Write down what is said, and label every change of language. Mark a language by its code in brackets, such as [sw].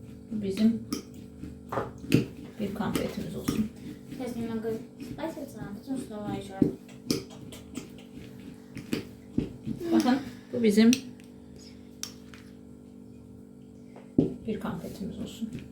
[tr] Bu bizim bir konfetimiz olsun. [ru] Сейчас немного спасится, а потом снова еще раз. [tr] Bakın bu bizim bir konfetimiz olsun.